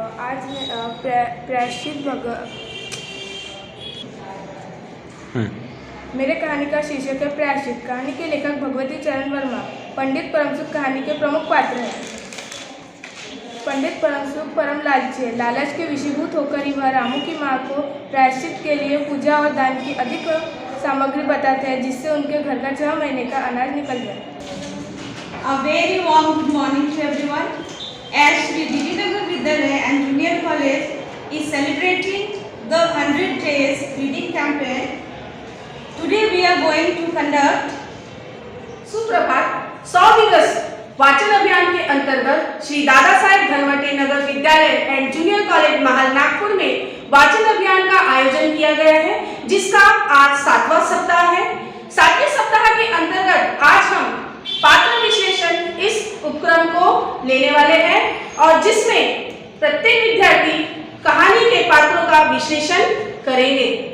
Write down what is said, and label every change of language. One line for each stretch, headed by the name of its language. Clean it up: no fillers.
Hindi: आज मैं प्रायश्चित मेरे कहानी का शीर्षक है प्रायश्चित। कहानी के लेखक भगवती चरण वर्मा पंडित परमसुख कहानी के प्रमुख पात्र हैं। पंडित परम सुख परम लालची है। लालच के विषीभूत होकर ही वह रामू की माँ को प्रायश्चित के लिए पूजा और दान की अधिक सामग्री बताते हैं, जिससे उनके घर का 6 महीने का अनाज निकल जाए।
English: A very warm good morning to everyone. As Shri Jijinagar Vidyalaya and Junior College is celebrating the 100 days reading campaign, today we are going to conduct
Hindi: सुप्रभात। 100 दिवस वाचन अभियान के अंतर्गत श्री दादा साहेब धनवटे नगर विद्यालय एंड जूनियर कॉलेज महल नागपुर में वाचन अभियान का आयोजन किया गया है, जिसका आज 7वां सप्ताह है। 7वें सप्ताह के अंतर्गत आज हम पात्र विश्लेषण इस उपक्रम को लेने वाले हैं और जिसमें प्रत्येक विद्यार्थी कहानी के पात्रों का विश्लेषण करेंगे।